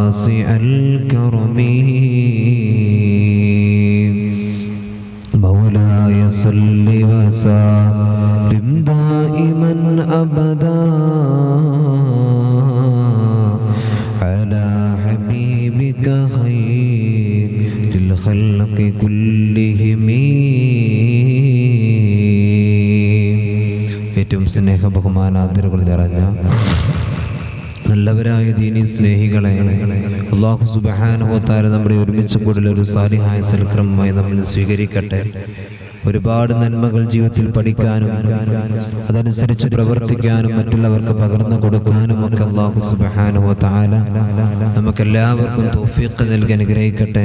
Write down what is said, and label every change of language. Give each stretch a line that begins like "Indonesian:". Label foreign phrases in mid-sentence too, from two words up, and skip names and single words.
Arabic: واسع الكرم مولاي صل وسلم دائما أبدا على حبيبك خير الخلق كلهم.
Malayalam: ഏറ്റവും സ്നേഹ ബഹുമാനാദരവുകൾ നിറഞ്ഞ നല്ലവരായ ദീനി സ്നേഹികളെ, അല്ലാഹു
Arabic: سبحانه وتعالى
Malayalam: നമ്മുടെ ഒരുമിച്ച് കൂടുതലൊരു സാലിഹായ സൽക്രമമായി നമ്മൾ സ്വീകരിക്കട്ടെ. ഒരുപാട് നന്മകൾ ജീവിതത്തിൽ പഠിക്കാനും അതനുസരിച്ച് പ്രവർത്തിക്കാനും മറ്റുള്ളവർക്ക് പകർന്നു കൊടുക്കാനും ഒക്കെ അല്ലാഹു
Arabic: سبحانه وتعالى
Malayalam: നമുക്കെല്ലാവർക്കും തൗഫീഖ് നൽകി അനുഗ്രഹിക്കട്ടെ.